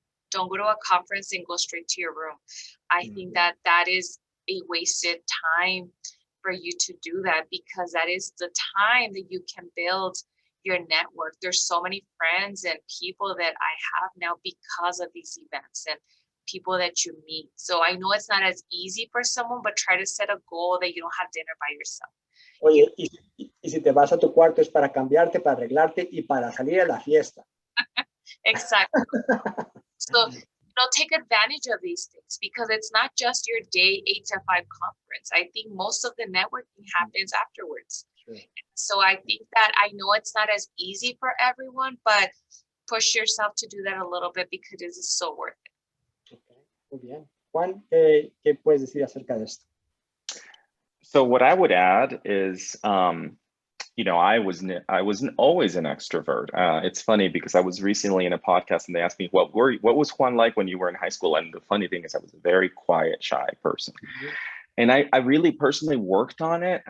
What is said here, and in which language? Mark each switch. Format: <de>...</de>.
<en>Don't go to a conference and go straight to your room. I think that is a wasted time for you to do that, because that is the time that you can build your network. There's so many friends and people that I have now because of these events and people that you meet. So I know it's not as easy for someone, but try to set a goal that you don't have dinner by yourself.</en> <es>Oye, y si te vas a tu cuarto es para cambiarte, para arreglarte y para salir a la fiesta.</es> <en>Exactly. So take advantage of these things, because it's not just your day 8 to 5 conference. I think most of the networking happens afterwards. Sure. So I think that, I know it's not as easy for everyone, but push yourself to do that a little bit, because it is so worth it.</en> <es>Okay. Muy bien. Juan, ¿qué puedes decir acerca de esto?</es> <en>So what I would add is, I wasn't always an extrovert. It's funny, because I was recently in a podcast and they asked me, what was Juan like when you were in high school? And the funny thing is, I was a very quiet, shy person. Mm-hmm. And I really personally worked on it.</en>